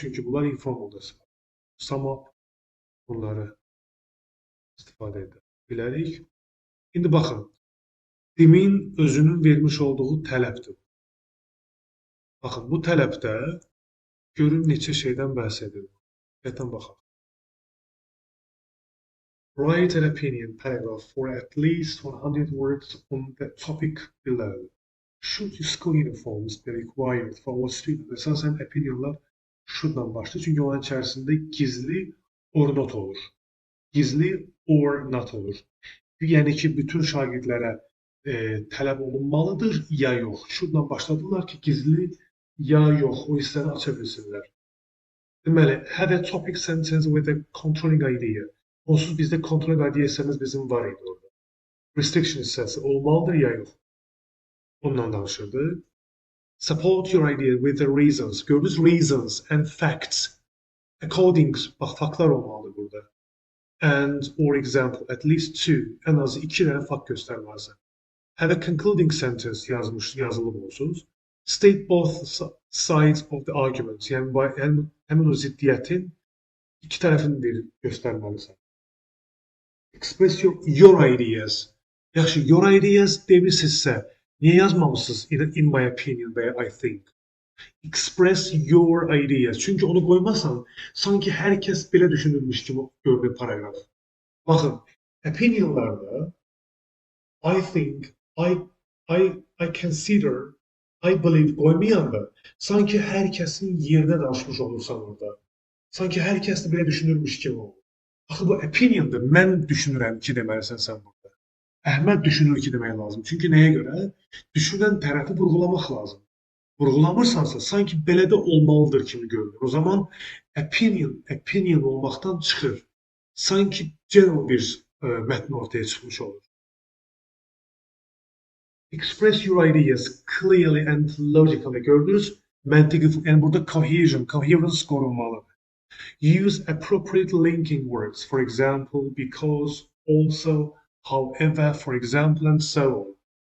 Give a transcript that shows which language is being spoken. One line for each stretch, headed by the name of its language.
Azerbaijani: Çünki bunlar informalda istifadə edilir. Sum up bunları istifadə edə bilərik. İndi baxın. Tim'in özünün vermiş olduğu tələbdir. Baxın, bu tələbdə görün neçə şeydən bəhs edir. Diqqətlə baxaq.
English: Write an opinion paragraph for at least 100 words on the topic below. Should school uniforms be required for all students?
Azerbaijani: Əsasən opinionlar should-la başlayır. Çünki onun içərisində gizli or not olur. Gizli or not olur. Yəni ki, bütün şagirdlərə tələb olunmalıdır ya yox. Should-la başladılar ki, gizli ya yox, o hissəni aça bilsinlər. Deməli,
English: have a topic sentence with a controlling idea.
Azerbaijani: Onsuz bizdə controlling idea hissəmiz bizim var idi orada. Restriction hissəsi olmalıdır ya yox. Ondan danışırdı.
English: Support your idea with the reasons.
Azerbaijani: Gördünüz,
English: reasons and facts.
Azerbaijani: According, bax, faktlar olmalıdır burada.
English: And or example, at least two,
Azerbaijani: ən azı 2 dənə fakt göstərməlisən.
English: Have a concluding sentence
Azerbaijani: yazılıb olsunuz.
English: State both sides of the argument.
Azerbaijani: Yəni həmin o ziddiyyətin iki tərəfini göstərməlisən.
English: Express your ideas.
Azerbaijani: Yaxşı, your ideas demirsinizsə, niyə yazmamışsınız in my opinion və I think?
English: Express your ideas.
Azerbaijani: Çünki onu qoymasan, sanki hər kəs belə düşünürmüş kimi görünür paragraf. Baxın, opinionlarda
English: I think, I consider, I believe
Azerbaijani: qoymayanda, sanki hər kəsin yerdə danışmış olursan orada. Sanki hər kəs də belə düşünürmüş kimi olur. Axı bu opiniondur. Mən düşünürəm ki, deməlisən sən burada. Əhməd düşünür ki, demək lazım. Çünki nəyə görə? Düşünən tərəfi vurğulamaq lazım. Vurğulamırsansa, sanki belə də olmalıdır kimi görünür. O zaman opinion olmaqdan çıxır. Sanki general bir mətn ortaya çıxmış olur.
English: Express your ideas clearly and logically.
Azerbaijani: Gördünüz? Məntiqi, yəni burada coherence qorunmalıdır.
English: Use appropriate linking words. For example, because, also, however, for example, and so on.